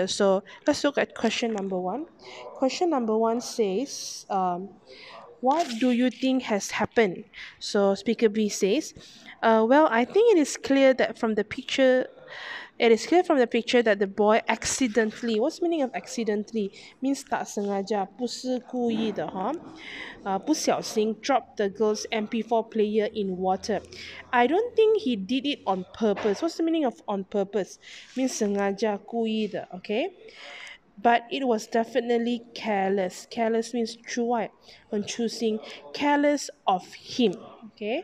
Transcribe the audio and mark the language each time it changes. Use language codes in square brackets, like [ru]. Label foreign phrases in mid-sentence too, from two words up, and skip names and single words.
[en] So let's look at question number one. Question number one says, What do you think has happened? So speaker B says, well, I think it is clear that from the picture it is clear from the picture that the boy accidentally, what's the meaning of accidentally? [ms] Means tak sengaja, [zh] 不是故意的 哈. 不小心 [en] dropped the girl's MP4 player in water. I don't think he did it on purpose. What's the meaning of on purpose? [ms] Means sengaja, [zh] 故意的, [en] okay? But it was definitely careless. Careless means 出外, on choosing, careless of him, okay?